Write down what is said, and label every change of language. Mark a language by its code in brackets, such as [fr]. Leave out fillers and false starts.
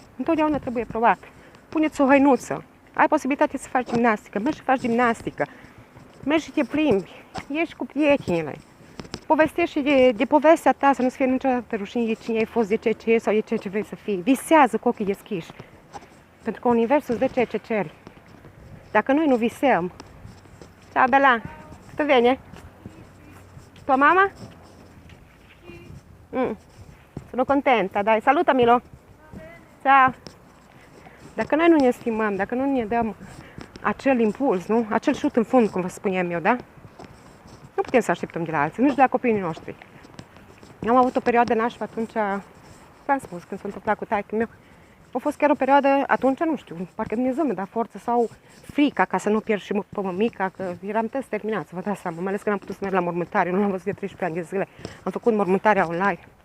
[ro] Întotdeauna trebuie probat. Puneți o hăinuță, ai posibilitatea să faci gimnastică, mergi și faci gimnastică, mergi și te plimbi, ieși cu prietenile, povestești de povestea ta, să nu-ți fie niciodată rușine de cine ai fost, de ce ești sau de ce vrei să fii. Visează cu ochii deschiși, pentru că universul îți dă ceea ce ceri. Dacă noi nu visăm, [it] ciao Bela, tu veni? Tua mama? Sono contenta, dai, salutamelo. Ciao. [ro] Dacă noi nu ne stimăm, dacă nu ne dăm acel impuls, nu? Acel șut în fund, cum vă spuneam eu, da? Nu putem să așteptăm de la alții, nici de la copiii noștri. Am avut o perioadă nașpa atunci, v-am spus, când s-a întâmplat cu taică meu, a fost chiar o perioadă, atunci, nu știu, parcă Dumnezeu mi-a dat forță sau frica ca să nu pierd și pe mămica, că eram tăți terminați, vă dați seama, mai ales că n-am putut să merg la mormântare, nu l-am văzut de 13 ani de zile, am făcut mormântarea online.